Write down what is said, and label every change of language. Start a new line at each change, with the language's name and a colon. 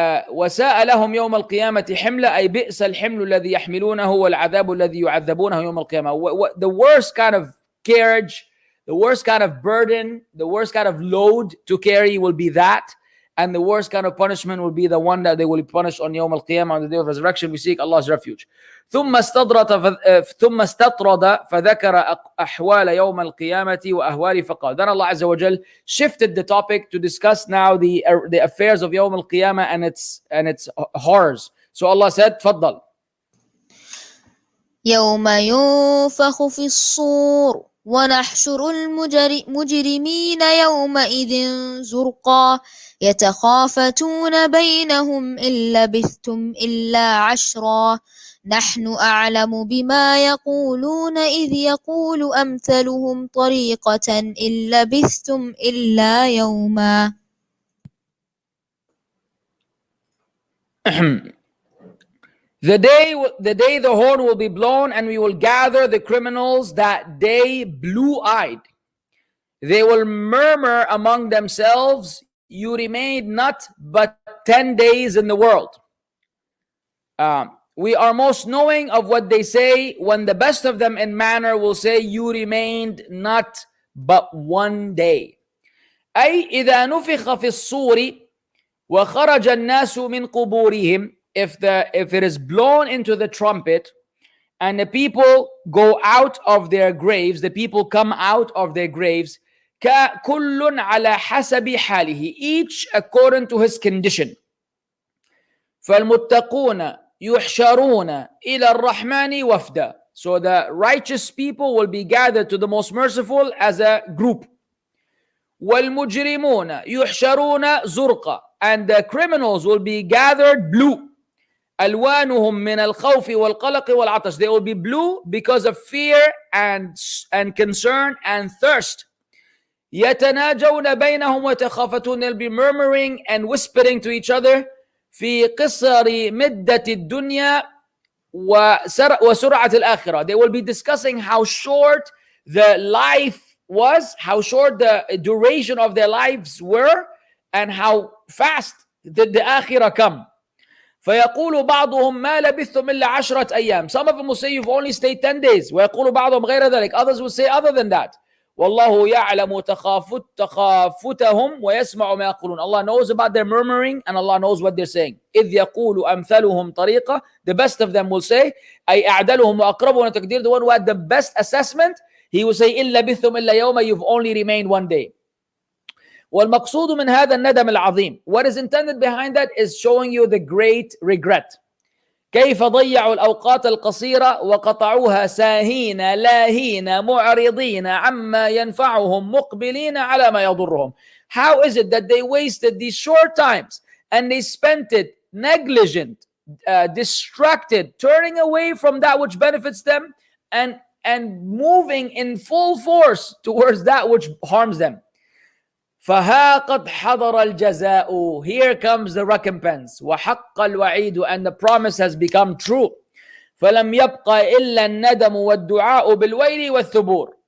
Arabic: وساء لهم يوم القيامة حملا, أي بئس الحمل الذي يحملونه والعذاب الذي يعذبونه يوم القيامة.
English: The worst kind of carriage, the worst kind of burden, the worst kind of load to carry will be that. And the worst kind of punishment will be the one that they will be punished on Yawm al-Qiyamah, on the day of resurrection. We seek Allah's refuge.
Arabic: ثم استطرد فذكر أحوال يوم القيامة وأهوال فقال.
English: Then Allah Azza wa Jal shifted the topic to discuss now the affairs of Yawm al-Qiyamah and its horrors. So Allah said, تفضل.
Arabic: يوم ينفخ في الصور ونحشر المجرمين يومئذ زرقا يتخافتون بينهم إن لبثتم إلا عشرا نحن أعلم بما يقولون إذ يقول أمثلهم طريقة إن لبثتم إلا يوما.
English: The day the horn will be blown, and we will gather the criminals that day blue-eyed. They will murmur among themselves, you remained not but 10 days in the world. We are most knowing of what they say, when the best of them in manner will say, you remained not but 1 day.
Arabic: أي إذا نفخ في الصور وخرج الناس من قبورهم.
English: If it is blown into the trumpet and the people go out of their graves, the people come out of their graves,
Arabic: كل على حسب حاله,
English: each according to his condition.
Arabic: فالمتقون يحشرون إلى الرحمن وفدا.
English: So the righteous people will be gathered to the most merciful as a group.
Arabic: والمجرمون يحشرون زرقا,
English: and the criminals will be gathered blue.
Arabic: ألوانهم من الخوف والقلق والعطش.
English: They will be blue because of fear and concern and thirst.
Arabic: يتناجون بينهم وتخافتون.
English: They'll be murmuring and whispering to each other.
Arabic: في قصر مدة الدنيا وسرعة الآخرة.
English: They will be discussing how short the life was, how short the duration of their lives were, and how fast did the akhirah come.
Arabic: فيقول بعضهم ما لبثتم إلا 10 أيام.
English: Some of them will say you've only stayed 10 days.
Arabic: ويقول بعضهم غير ذلك.
English: Others will say other than that.
Arabic: والله يعلم تخافتهم ويسمع ما يقولون.
English: Allah knows about their murmuring and Allah knows what they're saying.
Arabic: إذ يقول أمثلهم طريقة.
English: The best of them will say
Arabic: أي أعدلهم وأقربهم تقدير.
English: The one who had the best assessment, he will say
Arabic: إن لبثتم إلا يوما.
English: You've only remained 1 day.
Arabic: والمقصود من هذا الندم العظيم.
English: What is intended behind that is showing you the great regret.
Arabic: كيف ضيعوا الأوقات القصيرة وقطعوها ساهين لاهين معرضين عما ينفعهم مقبلين على ما يضرهم.
English: How is it that they wasted these short times and they spent it negligent, distracted, turning away from that which benefits them and moving in full force towards that which harms them.
Arabic: فها قد حضر الجزاء.
English: Here comes the recompense.
Arabic: وحق الوعيد,
English: and the promise has become true.
Arabic: فلم يبق إلا الندم والدعاء بالويل والثبور.